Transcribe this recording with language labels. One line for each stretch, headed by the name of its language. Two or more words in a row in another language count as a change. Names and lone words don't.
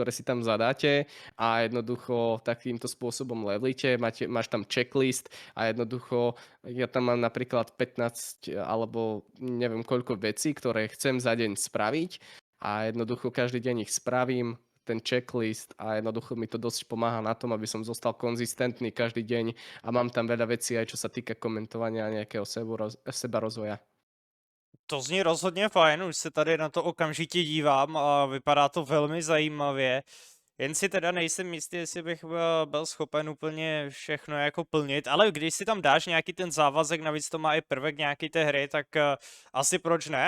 Slovak: si tam zadáte a jednoducho takýmto spôsobom levelíte, máš tam checklist a jednoducho ja tam mám napríklad 15 alebo neviem koľko vecí, ktoré chcem za deň spraviť a jednoducho každý deň ich spravím, ten checklist a jednoducho mi to dosť pomáha na tom, aby som zostal konzistentný každý deň a mám tam veľa vecí aj čo sa týka komentovania a nejakého sebarozvoja.
Czech: To zní rozhodně fajn, už se tady na to okamžitě dívám a vypadá to velmi zajímavě. Jen si teda nejsem jistý, jestli bych byl schopen úplně všechno jako plnit, ale když si tam dáš nějaký ten závazek, navíc to má i prvek nějaký té hry, tak asi proč ne?